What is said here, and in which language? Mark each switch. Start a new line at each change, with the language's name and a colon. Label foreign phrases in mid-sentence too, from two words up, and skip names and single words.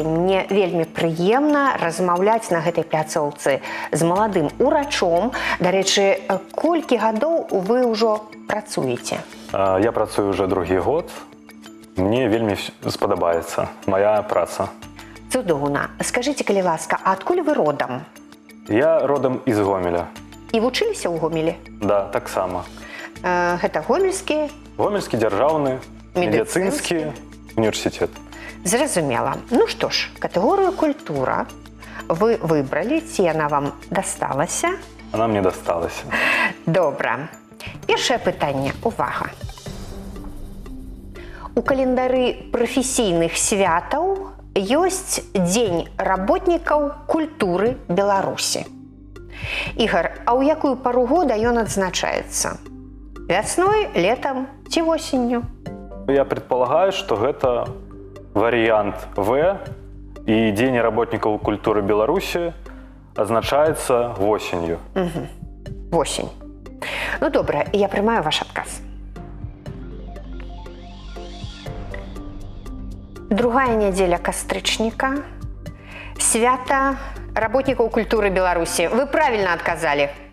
Belarusian: Мне вельмі прыемна размаўляць на гэтай пляцоўцы з маладым урачом. Дарэчы, колькі гадоў вы ўжо працуеце? Я працую уже 2-й год. Мне вельмі спадабаецца моя праца. Цудоўна. Скажыце, калі ласка, а адкуль вы родам?
Russian: Я родом из Гомеля.
Belarusian: І вучыліся ў Гомелі? Да, таксама. Гэта Гомельскі? Гомельскі дзяржаўны медыцынскі універсітэт. Зразумела. Ну што ж, катэгорыю «Культура» вы выбрали, ці яна вам дасталася?
Russian: Она мне досталась.
Belarusian: Добра. Першае пытанне. Увага. У календары прафесійных святаў ёсць Дзень работнікаў культуры Беларусі. Ігор, а ў якую пару года ён адзначаецца? Вясной, летом ці восенню?
Russian: Я предполагаю, что это вариант В, и День работников культуры Беларуси означается осенью.
Belarusian: Восень. Ну, добра, я прымаю ваш адказ. Другая нядзеля кастрычніка. Свята работнікаў культуры Беларусі. Вы правильно адказалі.